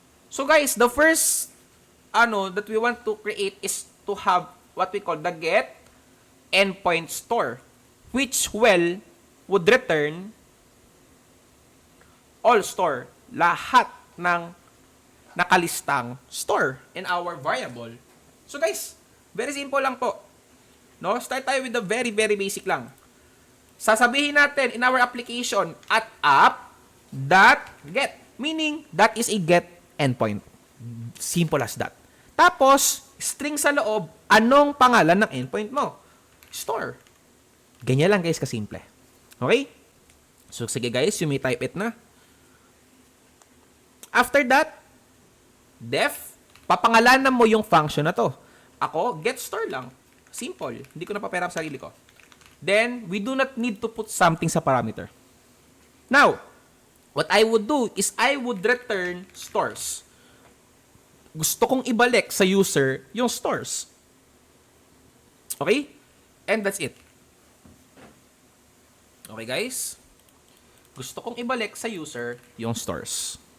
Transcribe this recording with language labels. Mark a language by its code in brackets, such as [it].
[en] So guys, the first that we want to create is to have what we call the get endpoint store, which would return all store, [tl] lahat ng nakalistang store [en] in our variable. So guys, very simple lang po. No, start tayo with the very basic lang. [tl] Sasabihin natin [en] in our application at app.get, meaning that is a get endpoint. Simple as that. [tl] Tapos, string sa loob, anong pangalan ng endpoint mo? Store. Ganyan lang guys kasimple. Okay? [en] So sige guys, you may type it na. [tl] After that, def, papangalanan mo yung function na to. Ako, get store lang. Simple. Hindi ko napapera sa sarili ko. [en] Then, we do not need to put something sa parameter. Now, what I would do is I would return stores. [tl] Gusto kong ibalik sa user yung stores. Okay? [en] And that's it. [tl] Okay, guys? Gusto kong ibalik sa user yung stores.